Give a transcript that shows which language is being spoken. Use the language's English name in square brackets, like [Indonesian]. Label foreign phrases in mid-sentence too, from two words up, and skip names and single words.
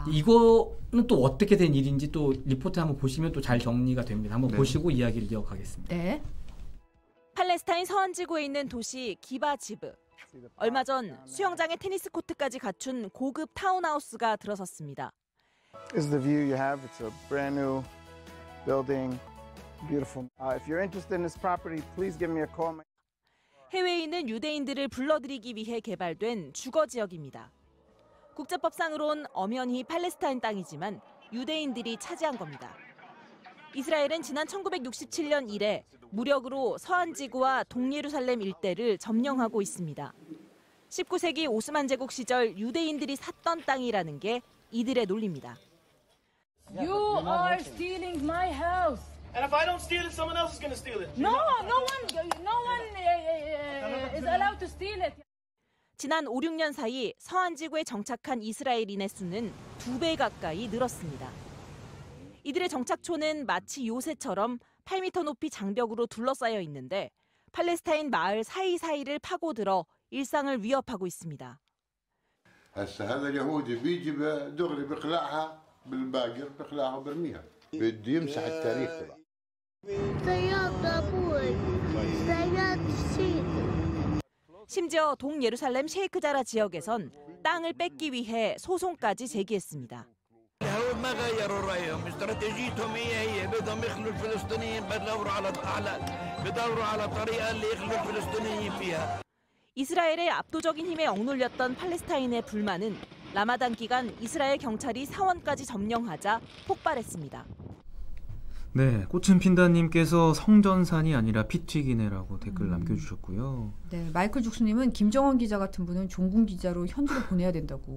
[Korean] 이거는 또 어떻게 된 일인지 또 리포트 한번 보시면 또 잘 정리가 됩니다. 한번 네. 보시고 이야기를 이어가겠습니다. 네. 팔레스타인 서안 지구에 있는 도시 기바지브. 얼마 전 수영장에 테니스 코트까지 갖춘 고급 타운하우스가 들어섰습니다. [English] This is the view you have. It's a brand new building. Beautiful. If you're interested in this property, please give me a call. [Korean] 해외에 있는 유대인들을 불러들이기 위해 개발된 주거 지역입니다. 국제법상으론 엄연히 팔레스타인 땅이지만 유대인들이 차지한 겁니다. 이스라엘은 지난 1967년 이래 무력으로 서안 지구와 동예루살렘 일대를 점령하고 있습니다. 19세기 오스만 제국 시절 유대인들이 샀던 땅이라는 게 이들의 논리입니다. [English] You are stealing my house. And if I don't steal it, someone else is going to steal it. No one is allowed to steal it. [Korean] 지난 5, 6년 사이 서안 지구에 정착한 이스라엘인의 수는 2배 가까이 늘었습니다. 이들의 정착촌은 마치 요새처럼 8m 높이 장벽으로 둘러싸여 있는데 팔레스타인 마을 사이사이를 파고들어 일상을 위협하고 있습니다. [Arabic] هسه هذا اليهودي بيجي دغري بيخلعها بالباقر بيخلعها وبرميها بده يمسح التاريخ تبعه [Korean] 심지어 동예루살렘 셰이크 자라 지역에선 땅을 뺏기 위해 소송까지 제기했습니다. [Arabic] ما غيروا رايهم استراتيجيتهم هي بدهم يخلوا الفلسطينيين بدوروا على طريقه اللي يخلوا الفلسطينيين فيها. [Korean] 이스라엘의 압도적인 힘에 억눌렸던 팔레스타인의 불만은 라마단 기간 이스라엘 경찰이 사원까지 점령하자 폭발했습니다. 네, 꽃은 핀다님께서 성전산이 아니라 피튀기네라고 댓글 남겨주셨고요. 네, 마이클 죽수님은 김정원 기자 같은 분은 종군 기자로 현지로 보내야 된다고.